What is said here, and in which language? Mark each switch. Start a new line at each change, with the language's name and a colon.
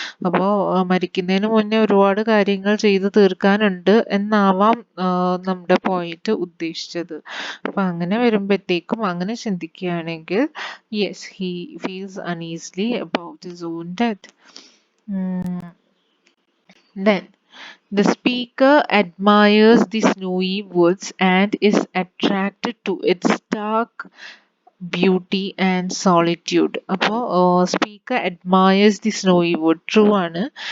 Malayalam: അപ്പോൾ മരിക്കുന്നതിന് മുന്നേ ഒരുപാട് കാര്യങ്ങൾ ചെയ്തു തീർക്കാനുണ്ട് എന്നാവാം നമ്മുടെ പോയിന്റ് ഉദ്ദേശിച്ചത്. അപ്പൊ അങ്ങനെ വരുമ്പോഴത്തേക്കും അങ്ങനെ ചിന്തിക്കുകയാണെങ്കിൽ
English: Yes, he feels uneasily about his own death. Then the speaker admires the snowy woods and is attracted to its dark beauty and solitude. അപ്പോൾ speaker admires the snowy wood. True ആണ്.